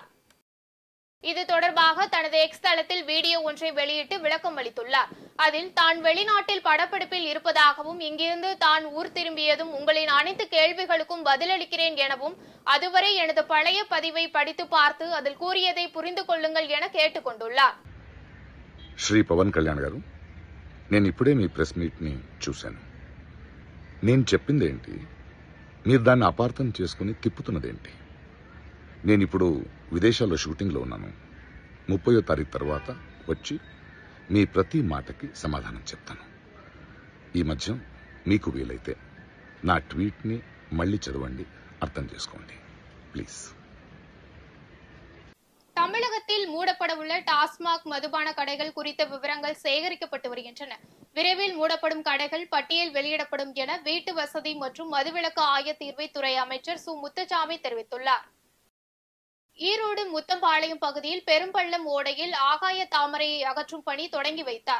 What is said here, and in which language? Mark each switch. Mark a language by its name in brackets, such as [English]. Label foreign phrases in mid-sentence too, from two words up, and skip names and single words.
[Tamil] இது தொடர்பாக தனது எக்ஸ் தளத்தில் வீடியோ ஒன்றை வெளியிட்டு விளக்கம் அளித்துள்ளார். அதில் தான் வெளிநாட்டில் படப்பிடிப்பில் இருப்பதாகவும், இங்கிருந்து தான் ஊர் திரும்பியதும் உங்களின் அனைத்து கேள்விகளுக்கும் பதிலளிக்கிறேன் எனவும், அதுவரை எனது பழைய பதிவை படித்து பார்த்து அதில் கூறியதை புரிந்து கொள்ளுங்கள் என கேட்டுக் கொண்டுள்ளார். [Telugu] శ్రీ పవన్ కళ్యాణ్ గారు, నేను ఇప్పుడే మీ [English] press meet [Telugu] ని చూశాను. నేను చెప్పిందేంటి, మీరు దాన్ని అపార్థం చేసుకుని తిప్పుతున్నదేంటి? నేను ఇప్పుడు విదేశాల్లో షూటింగ్ లో ఉన్నాను. 30వ తారీఖు తర్వాత వచ్చి మీ ప్రతి మాటకి సమాధానం చెప్తాను. ఈ మధ్య మీకు వీలైతే నా ట్వీట్ ని మళ్ళీ చదవండి, అర్థం చేసుకోండి ప్లీజ్. [Tamil] தமிழகத்தில் மூடப்படவுள்ள டாஸ்மாக் மதுபான கடைகள் குறித்த விவரங்கள் சேகரிக்கப்பட்டு வருகின்றன. விரைவில் மூடப்படும் கடைகள் பட்டியல் வெளியிடப்படும் என வீட்டு வசதி மற்றும் மதுவிலக்கு ஆயத்தீர்வைத்துறை அமைச்சர் சு முத்துசாமி தெரிவித்துள்ளார். ஈரோடு முத்தம்பாளையம் பகுதியில் பெரும்பள்ளம் ஓடையில் ஆகாய தாமரையை அகற்றும் பணி தொடங்கி வைத்தார்.